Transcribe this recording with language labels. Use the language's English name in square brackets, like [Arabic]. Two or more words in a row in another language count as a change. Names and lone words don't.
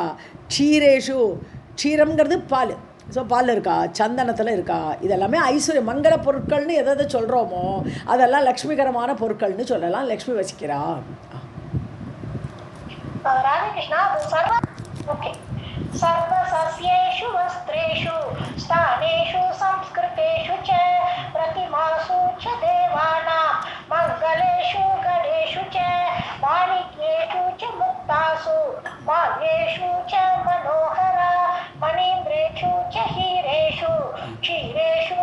[Tamil] க்ஷீரேஷு க்ஷீரம்ங்கிறது பால், ஸோ பாலில் இருக்கா. சந்தனத்தில் இருக்கா. இதெல்லாமே ஐஸ்வர்ய மங்கள பொருட்கள்னு எதை சொல்கிறோமோ அதெல்லாம் லக்ஷ்மிகரமான பொருட்கள்னு சொல்லலாம். லக்ஷ்மி வசிக்கிறா. ராதாகிருஷ்ணா ஓகே. [Sanskrit] सर्वसस्येषु वस्त्रेषु स्थानेषु संस्कृतेषु च प्रतिमासु च देवानां मङ्गलेषु गणेषु च माणिक्येषु च मुक्तासु माल्येषु च मनोहरा मणीन्द्रेषु च हीरेषु क्षीरेषु